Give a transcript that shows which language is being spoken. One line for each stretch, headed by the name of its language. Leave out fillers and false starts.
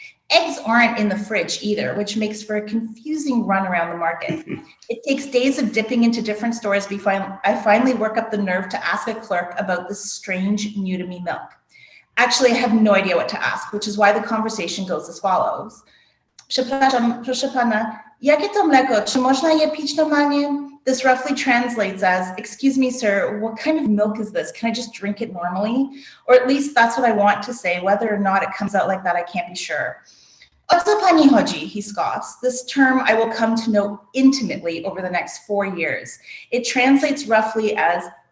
English: Eggs aren't in the fridge either, which makes for a confusing run around the market. It takes days of dipping into different stores before I finally work up the nerve to ask a clerk about this strange, new-to-me milk. Actually, I have no idea what to ask, which is why the conversation goes as follows.
Polish: Przepraszam, proszę pana, jakie to mleko? Czy można je pić normalnie?
English: This roughly translates as, excuse me, sir, what kind of milk is this? Can I just drink it normally? Or at least that's what I want to say. Whether or not it comes out like that, I can't be sure.
Polish: O co pani chodzi,
English: he scoffs. This term I will come to know intimately over the next 4 years. It translates roughly as,